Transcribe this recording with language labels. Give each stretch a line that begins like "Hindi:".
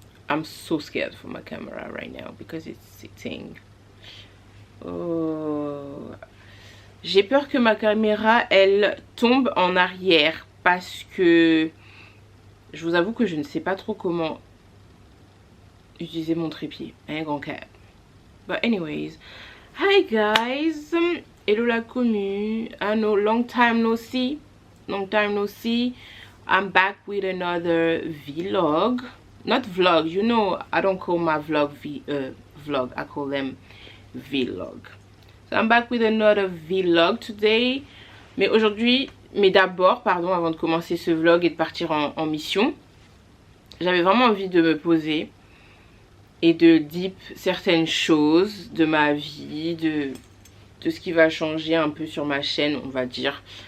English: I'm so scared for my camera right now because it's sitting. Oh.
French: J'ai peur que ma caméra, elle tombe en arrière parce que je vous avoue que je ne sais pas trop comment utiliser mon trépied. Un grand câble.
English: But anyways, hi guys. Hello la commu. I know, long time no see. Long time no see. I'm back with another vlog. Not vlog, you know, I don't call my vlog vlog. I call them vlog. So I'm back with another vlog today.
French: Mais aujourd'hui, d'abord, pardon, avant de commencer ce vlog et de partir en mission, j'avais vraiment envie de me poser et de deep certaines choses de ma vie, de ce qui va changer un peu sur ma chaîne, on va dire.